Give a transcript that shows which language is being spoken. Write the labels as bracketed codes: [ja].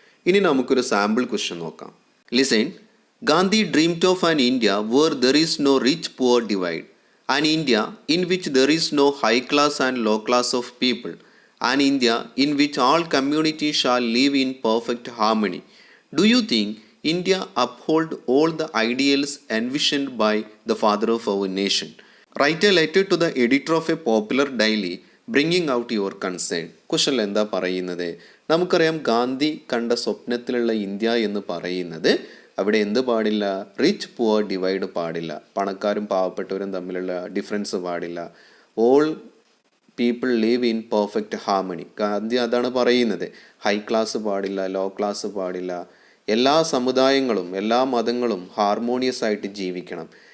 [ml] ഇനി നമുക്കൊരു sample question നോക്കാം. [en] Listen. Gandhi dreamed of an India where there is no rich poor divide, an India in which there is no high class and low class of people, an India in which all communities shall live in perfect harmony. Do you think India uphold all the ideals envisioned by the father of our nation? Write a letter to the editor of a popular daily bringing out your concern. [ml] ക്വസ്റ്റനിൽ എന്താ പറയുന്നത്? നമുക്കറിയാം ഗാന്ധി കണ്ട സ്വപ്നത്തിലുള്ള India എന്ന് പറയുന്നത് അവിടെ എന്ത് പാടില്ല? Rich poor divide പാടില്ല, പണക്കാരും പാവപ്പെട്ടവരും തമ്മിലുള്ള ഡിഫറൻസ് പാടില്ല, [en] All people live in perfect harmony. [ml] Gandhi അതാണ് പറയുന്നത്. ഹൈ ക്ലാസ് പാടില്ല, ലോ ക്ലാസ് പാടില്ല, എല്ലാ സമുദായങ്ങളും എല്ലാ മതങ്ങളും ഹാർമോണിയസ് ആയിട്ട് ജീവിക്കണം.